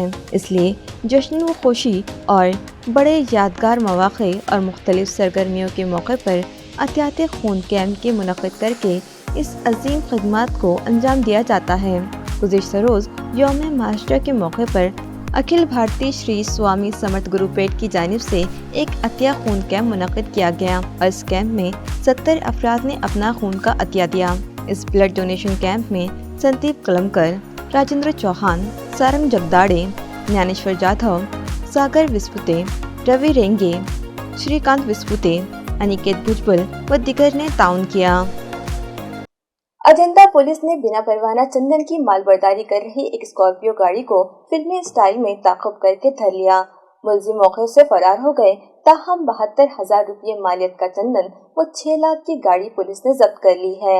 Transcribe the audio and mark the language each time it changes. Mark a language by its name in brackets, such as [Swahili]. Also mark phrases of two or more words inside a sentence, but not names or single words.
[Urdu] اس لیے جشن و خوشی اور بڑے یادگار مواقع اور مختلف سرگرمیوں کے موقع پر عطیات خون کیمپ کے منعقد کر کے اس عظیم خدمات کو انجام دیا جاتا ہے۔ گزشتہ روز یوم مہاراشٹر کے موقع پر اکھل بھارتی شری سوامی سمرتھ گرو پیٹ کی جانب سے ایک عطیہ خون کیمپ منعقد کیا گیا اور اس کیمپ میں 70 افراد نے اپنا خون کا عطیہ دیا۔ اس [English] blood donation camp [Urdu] میں سندیپ کلمکر، راجندر چوہان، سارنگ جگداڑے، جنیشور جادھو، ساگر وسپوتے، روی رینگے، شری کانت وسپوتے، انیکیت بھجبل و دیگر نے تعاون کیا۔ اجنتا پولیس نے بنا پروانہ چندن کی مال برداری کر رہی ایک اسکارپیو گاڑی کو فلمی اسٹائل میں تعاقب کر کے دھر لیا۔ ملزم موقع سے فرار ہو گئے، تاہم 72,000 روپے مالیت کا چندن و 6 لاکھ کی گاڑی پولیس نے ضبط کر لی ہے۔